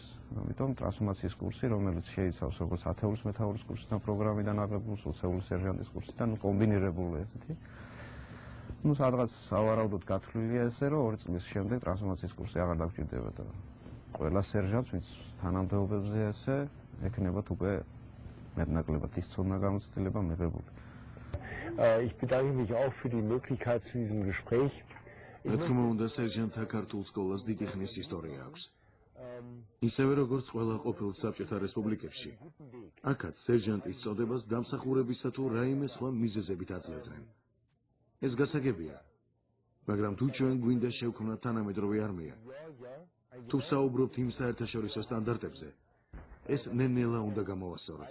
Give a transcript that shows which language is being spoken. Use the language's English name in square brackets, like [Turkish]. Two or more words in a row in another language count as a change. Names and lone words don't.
[Georgian] ამიტომ ტრანსფორმაციის კურსი, რომელიც შეიცავს როგორც 10-ულის მეთაურის კურსიდან პროგრამიდან აღებულს, 20-ულის სერჟანტის კურსიდან, კომბინირებული ესეთი. სადღაც სავარაუდოდ გათვლილია ესე, რომ 2 წლის შემდეგ ტრანსფორმაციის კურსი აღარ დაგჭირდება და ყველა სერჟანტს, ვინც თანამდებობებზე ესე, ექნებათ უკვე მეტნაკლებად ის ცოდნა გამოცდილება მიღებული. [German] Ich bedanke mich auch für die Möglichkeit zu diesem Gespräch. [Georgian] რა თქმა უნდა, სერჟანტთა ქართულ სკოლას დიდი ხნის ისტორია აქვს. ისევე როგორც ყველა ყოფილ საბჭოთა რესპუბლიკებში. აქაც სერჟანტის წოდებას დამსახურებისა თუ რაიმე სხვა მიზეზებით აძლევდნენ. ეს გასაგებია, მაგრამ თუ ჩვენ გვინდა შევქმნათ თანამედროვე არმია, თუ საუბრობთ იმ საერთაშორისო სტანდარტებზე, ეს ნელ-ნელა უნდა გამოვასწოროთ.